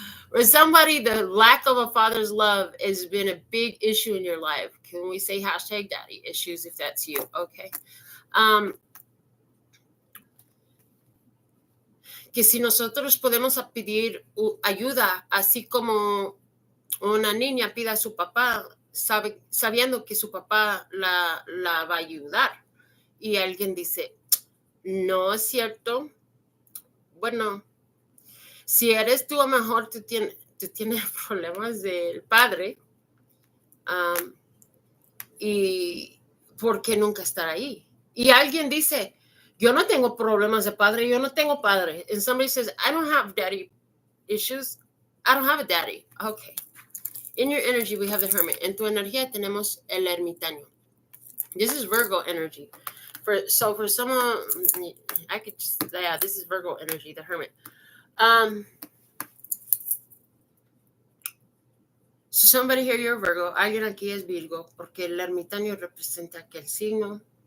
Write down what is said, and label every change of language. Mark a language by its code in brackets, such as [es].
[en] For somebody, the lack of a father's love has been a big issue in your life. Can we say hashtag daddy issues if that's you? Okay. [es] Que si nosotros podemos pedir ayuda, así como una niña pide a su papá, sabiendo que su papá la va a ayudar. Y alguien dice, no es cierto. Bueno, si eres tú, a lo mejor tú tienes problemas del padre. Y ¿por qué nunca estar ahí? Y alguien dice, yo no tengo problemas de padre, yo no tengo padre. [en] And somebody says, I don't have daddy issues. I don't have a daddy. Okay. In your energy, we have the hermit. [es] En tu energía tenemos el ermitaño. [en] This is Virgo energy. For someone, I could just, yeah, this is Virgo energy, the hermit. So somebody here, you're Virgo. [es] Alguien aquí es Virgo, porque el ermitaño representa aquel signo.